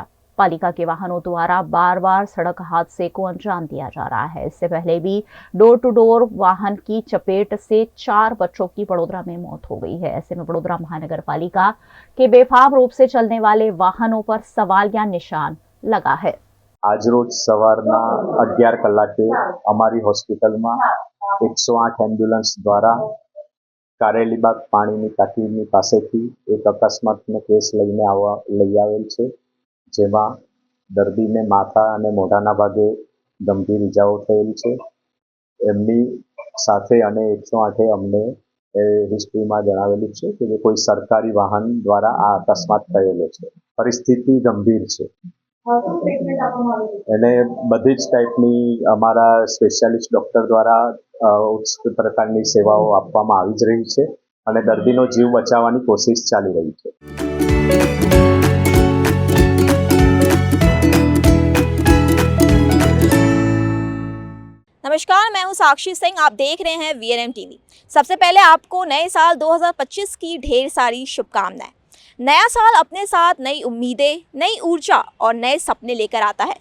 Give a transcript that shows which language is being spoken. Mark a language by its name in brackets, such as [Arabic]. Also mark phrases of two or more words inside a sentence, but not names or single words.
[Hindi] पालिका के वाहनों द्वारा बार बार सड़क हादसे को अंजाम दिया जा रहा है. इससे पहले भी डोर टू डोर वाहन की चपेट से 4 बच्चों की वडोदरा में मौत हो गई है. ऐसे में वडोदरा महानगर पालिका के बेफाम रूप से चलने वाले वाहनों पर सवाल या निशान लगा है. [Gujarati] આજ રોજ સવારના 11 કલાકે અમારી હોસ્પિટલ માં 108 એમ્બ્યુલન્સ દ્વારા કારેલીબાગ પાણીની ટાંકીની પાસેથી એક અકસ્માતનો કેસ લઈ આવેલ છે, જેમાં દર્દીને માથા અને મોઢાના ભાગે ગંભીર ઈજાઓ થયેલ છે. એમની સાથે અને 108 અમને હિસ્ટ્રીમાં જણાવેલું છે કે કોઈ સરકારી વાહન દ્વારા આ અકસ્માત થયેલો છે. પરિસ્થિતિ ગંભીર છે અને બધી જ ટાઈપની અમારા સ્પેશિયાલિસ્ટ ડોક્ટર દ્વારા ઉચ્ચ પ્રકારની સેવાઓ આપવામાં આવી જ રહી છે અને દર્દીનો જીવ બચાવવાની કોશિશ ચાલી રહી છે. [Hindi] नमस्कार, मैं हूं साक्षी सिंह. आप देख रहे हैं VNM टीवी. सबसे पहले आपको नए साल 2025 की ढेर सारी शुभकामनाएं. नया साल अपने साथ नई उम्मीदें, नई ऊर्जा और नए सपने लेकर आता है.